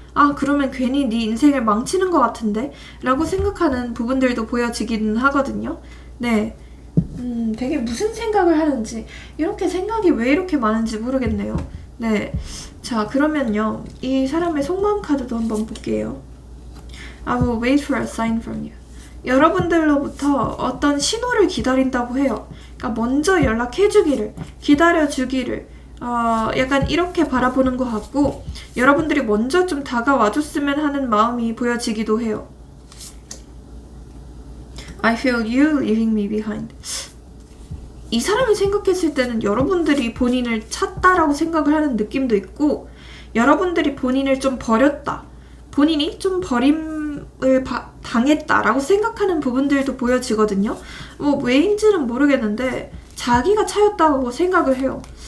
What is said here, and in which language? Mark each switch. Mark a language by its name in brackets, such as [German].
[Korean] 아, 그러면 괜히 네 인생을 망치는 것 같은데? 라고 생각하는 부분들도 보여지기는 하거든요. 네. 되게 무슨 생각을 하는지, 이렇게 생각이 왜 이렇게 많은지 모르겠네요. 네. 자, 그러면요. 이 사람의 속마음 카드도 한번 볼게요. [English] I will wait for a sign from you. [Korean] 여러분들로부터 어떤 신호를 기다린다고 해요. 그러니까 먼저 연락해주기를, 기다려주기를, 약간 이렇게 바라보는 것 같고, 여러분들이 먼저 좀 다가와줬으면 하는 마음이 보여지기도 해요. [English] I feel you leaving me behind. [Korean] 이 사람이 생각했을 때는 여러분들이 본인을 찾다라고 생각을 하는 느낌도 있고, 여러분들이 본인을 좀 버렸다, 본인이 좀 버림을 당했다라고 생각하는 부분들도 보여지거든요. 뭐 왜인지는 모르겠는데 자기가 차였다고 생각을 해요.